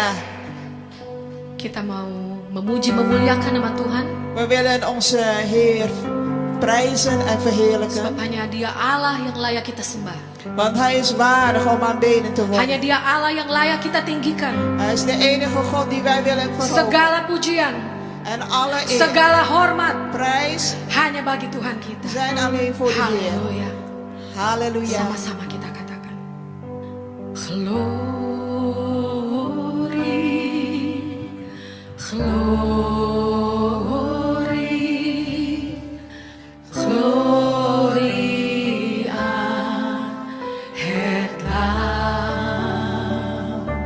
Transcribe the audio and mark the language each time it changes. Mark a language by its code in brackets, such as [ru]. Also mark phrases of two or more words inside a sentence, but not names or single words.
[id] Kita mau memuji memuliakan nama Tuhan. [nl] We willen onze Heer prijzen en verheerlijken. [id] Sebab hanya Dia Allah yang layak kita sembah. [nl] Want Hij is waardig om aanbeden te worden. [id] Hanya Dia Allah yang layak kita tinggikan. [nl] Hij is de enige God die wij willen verhogen. [id] Segala pujian, [nl] En alle eer, [id] segala hormat [nl] prijs [id] hanya bagi Tuhan kita. [nl] zijn alleen voor de Heer. [id] Haleluya. [nl] Halleluja. [id] Sama-sama kita katakan. [en] Glory, glory, glory [nl] aan het Lam.